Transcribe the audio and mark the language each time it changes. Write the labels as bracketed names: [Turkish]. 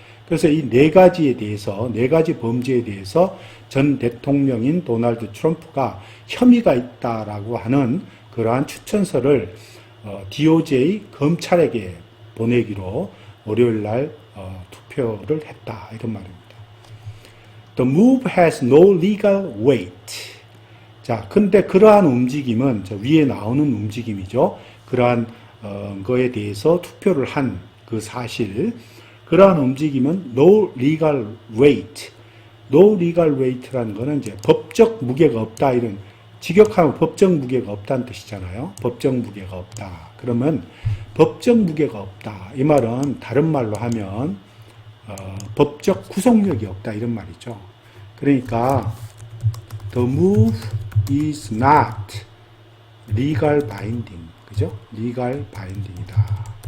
[Korean] 그래서 이 네 가지에 대해서, 네 가지 범죄에 대해서 전 대통령인 도널드 트럼프가 혐의가 있다라고 하는 그러한 추천서를 DOJ 검찰에게 보내기로 월요일 날 투표를 했다 이런 말입니다. [English] The move has no legal weight. [Korean] 자, 근데 그러한 움직임은 저 위에 나오는 움직임이죠. 그러한 거에 대해서 투표를 한 그 사실, 그러한 움직임은 [English] no legal weight. no legal weight [Korean] 라는 거는 이제 법적 무게가 없다 이런, 직역하면 법적 무게가 없다는 뜻이잖아요. 법적 무게가 없다. 그러면 법적 무게가 없다. 이 말은 다른 말로 하면 법적 구속력이 없다 이런 말이죠. 그러니까 [English] the move is not legal binding. [Korean] 그죠? legal binding이다.